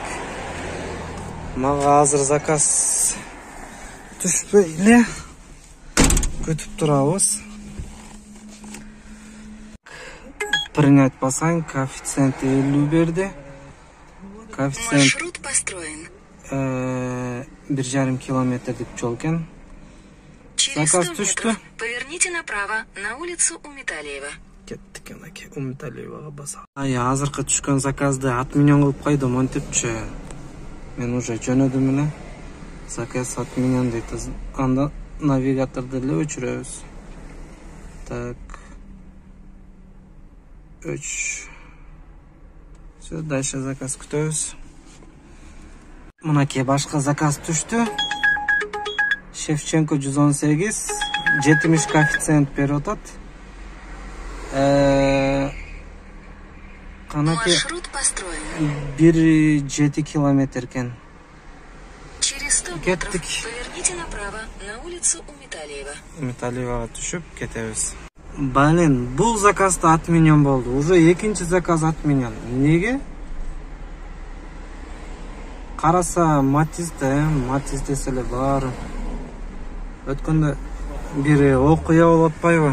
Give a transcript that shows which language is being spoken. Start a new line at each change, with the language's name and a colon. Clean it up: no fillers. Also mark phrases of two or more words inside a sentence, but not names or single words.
Kyrgyz: Мага азыр заказ түшпөй эле. Күтүп турабыз. Принять басаң, коэффициент 50 берди. Коэффициент
Russian: Маршрут построен.
Kyrgyz: 1,5 километр деп жол экен.
Russian: Через 100 метров поверните направо на улицу Умиталиева.
Kyrgyz: Кеттик анакей, Умиталиевага басам. Азыркы түшкөн заказды отменен кылып койдум, монтипчи. Мен уже жөнөдүм эле. Заказ отменен дейт. Анда навигаторду эле өчүрөбүз.
Russian: Так. 3. Все, дальше
Kyrgyz: заказ күтөбүз. Мынакей башка заказ түштү. Шевченко 118, 70 коэффициент берип атат. Канаки
Russian: Маршрут построен.
Kyrgyz: 1,7 километр экен.
Russian: Через 100 метров
Kyrgyz: Кеттик.
Russian: поверните направо на улицу Уметалиева.
Kyrgyz: Металливага түшүп кетебиз. Блин, бул заказды отменен болду. Уже экинчи заказ отменен. Неге? Караса Матиз десе эле бар. Өткөндө бири окуя болуп атпайбы?